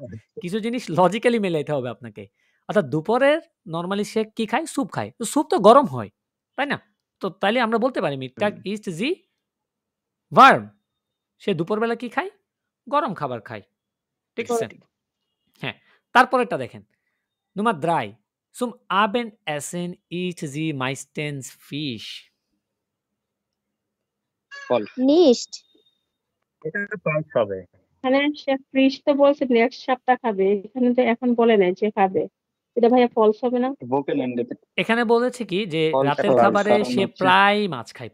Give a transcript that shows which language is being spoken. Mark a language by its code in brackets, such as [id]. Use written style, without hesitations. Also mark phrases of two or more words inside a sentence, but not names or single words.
[bn] কিছু জিনিস লজিক্যালি মেলাইতে হবে আপনাকে। অর্থাৎ দুপুরের নরমালি সে কি খায়? স্যুপ খায়। তো স্যুপ তো গরম হয়, তাই না? তো তাইলে আমরা বলতে পারি [de] Mittag ist sie warm. [bn] সে দুপুরবেলা কি খায়? গরম খাবার খায়। ঠিক আছে? হ্যাঁ, তারপরেরটা দেখেন। [de] Nummer 3. Zum Abendessen isst sie meistens Fisch. nicht [bn] এটা ফালস হবে। এখানে সে ফ্রিজ তো বলছে নেক্সট সপ্তাহ খাবে, এখানে তো এখন বলে নাই যে খাবে। এটা ভাইয়া ফলস হবে না? ভোকেল এন্ডেতে এখানে বলেছে কি যে ফলস রাতের ফলস, খাবারে কারণ সে হচ্ছে প্রায় মাছ খায়।